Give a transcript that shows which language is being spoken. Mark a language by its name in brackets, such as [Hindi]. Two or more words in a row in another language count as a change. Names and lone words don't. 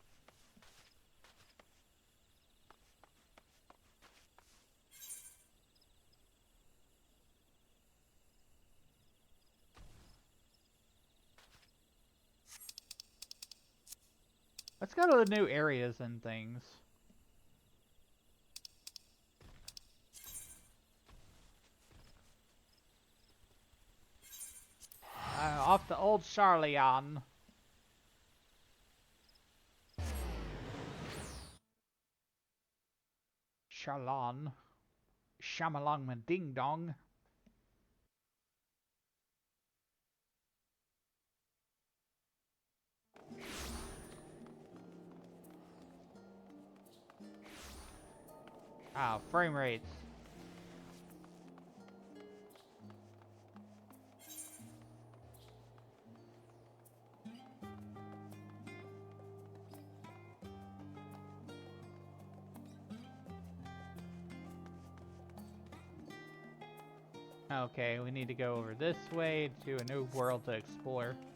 [English] Let's go to the new areas and things. Off to old Charleon. Shalon. Shamalong Ding Dong. Ah, frame rates. Okay, we need to go over this way to a new world to explore.